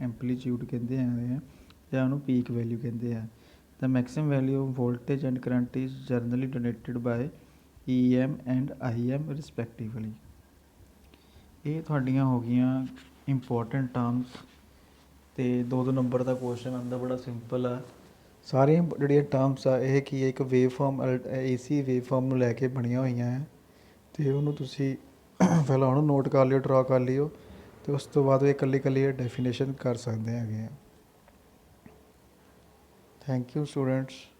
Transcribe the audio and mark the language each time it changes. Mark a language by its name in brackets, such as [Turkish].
[Punjabi] Amplitude ਕਹਿੰਦੇ ਹੈਗੇ ਆ, ਜਾਂ ਉਹਨੂੰ ਪੀਕ ਵੈਲਿਊ ਕਹਿੰਦੇ ਆ। [English] The maximum value of voltage and current is generally denoted by EM and IM respectively। [Punjabi] ਇਹ ਤੁਹਾਡੀਆਂ ਹੋ ਗਈਆਂ ਇੰਪੋਰਟੈਂਟ ਟਰਮਸ, ਅਤੇ 2 ਨੰਬਰ ਦਾ ਕੁਐਸਚਨ ਆਉਂਦਾ, ਬੜਾ ਸਿੰਪਲ ਆ। ਸਾਰੀਆਂ ਜਿਹੜੀਆਂ ਟਰਮਸ ਆ ਇਹ ਕੀ ਹੈ? ਇੱਕ wave farm AC wave farm ਨੂੰ ਲੈ ਕੇ ਬਣੀਆਂ ਹੋਈਆਂ ਹੈ, ਅਤੇ ਉਹਨੂੰ ਤੁਸੀਂ ਪਹਿਲਾਂ ਉਹਨੂੰ ਨੋਟ ਕਰ ਲਿਓ, ਡਰਾ ਕਰ ਲਿਓ, ਅਤੇ ਉਸ ਤੋਂ ਬਾਅਦ ਇਹ ਇਕੱਲੀ ਡੈਫੀਨੇਸ਼ਨ ਕਰ ਸਕਦੇ ਹੈਗੇ ਆ। [English] Thank you students।